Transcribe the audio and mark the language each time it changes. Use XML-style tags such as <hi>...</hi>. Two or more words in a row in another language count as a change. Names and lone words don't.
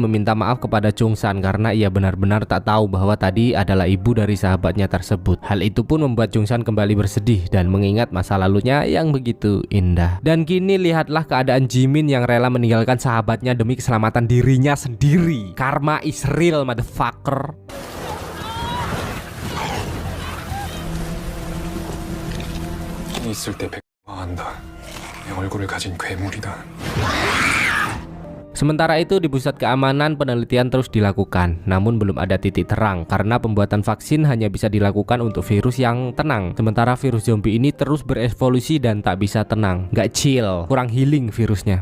<id>meminta maaf kepada Chung-san karena ia benar-benar tak tahu bahwa tadi adalah ibu dari sahabatnya tersebut. Hal itu pun membuat Chung-san kembali bersedih dan mengingat masa lalunya yang begitu indah. Dan kini lihatlah keadaan Jimin yang rela meninggalkan sahabatnya demi keselamatan dirinya sendiri.</id> <en>Karma is real, motherfucker.</en> <ko>있을 때 백화한다. 내 얼굴을 가진 괴물이다.</ko> <id>Sementara itu di pusat keamanan penelitian terus dilakukan, namun belum ada titik terang karena pembuatan vaksin hanya bisa dilakukan untuk virus yang tenang. Sementara virus zombie ini terus berevolusi dan tak bisa tenang, gak chill, kurang healing virusnya.</id>